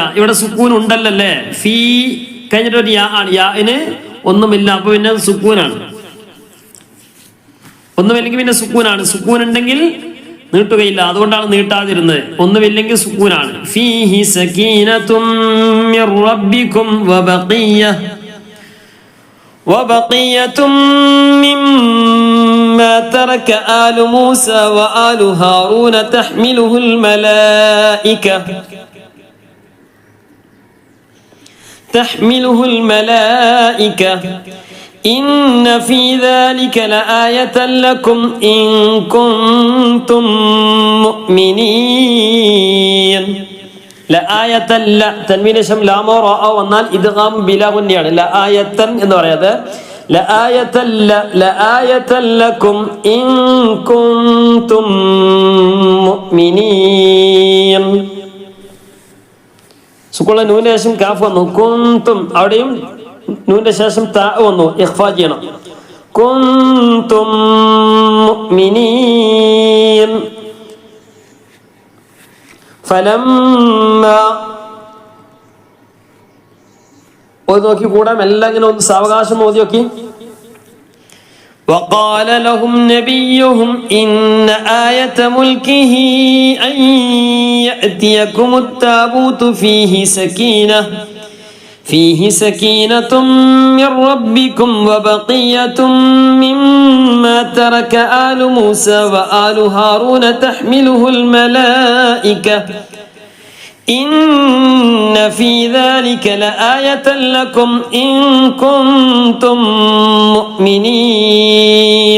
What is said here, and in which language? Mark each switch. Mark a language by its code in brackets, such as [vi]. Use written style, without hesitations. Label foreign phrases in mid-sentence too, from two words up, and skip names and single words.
[ml] ഇവിടെ സുക്കൂൻ ഉണ്ടല്ലേ, ഫീ കഴിഞ്ഞിട്ടൊരു യാ ആണ്, യാന് ഒന്നുമില്ല, അപ്പൊ പിന്നെ സുക്കൂനാണ്. ഒന്നുമില്ലെങ്കിൽ പിന്നെ സുക്കൂനാണ്. സുക്കൂൻ ഉണ്ടെങ്കിൽ നീട്ടുകയില്ല, അതുകൊണ്ടാണ് നീട്ടാതിരുന്നത്. ഒന്നുമില്ലെങ്കിൽ സുക്കൂനാണ്. [ar] فيه سكينة من ربكم وبقية مما ترك آل موسى وآل هارون تحمله الملائكة إن في ذلك لآية لكم إن كنتم مؤمنين. [ml] ലആയത്തല്ല തൻവീന് ശേഷം ലാമോ റഅ വന്നാൽ [ar] إدغام بلا غنة. [ml] ലആയത്തൻ എന്ന് പറയുന്നത് [ar] لآية لكم إن كنتم مؤمنين. [ml] സുക്കൂനിലെ നൂനിന് ശേഷം കാഫ് വന്നു. കുൻതും അവിടെയും നൂനിന്റെ ശേഷം താ വന്നു, ഇഖ്ഫാ ചെയ്യണം. [ar] كنتم مؤمنين. [ml] ഓതി നോക്കി കൂടാം, എല്ലാം ഇങ്ങനെ ഒന്ന് സാവകാശം ഓതി നോക്കി. [ar] وقال لهم نبيهم إن آية ملكه أن يأتيكم التابوت فيه سكينة من ربكم وبقية مما ترك آل موسى وآل هارون تحمله الملائكة إن في ذلك لآية لكم إن كنتم مؤمنين.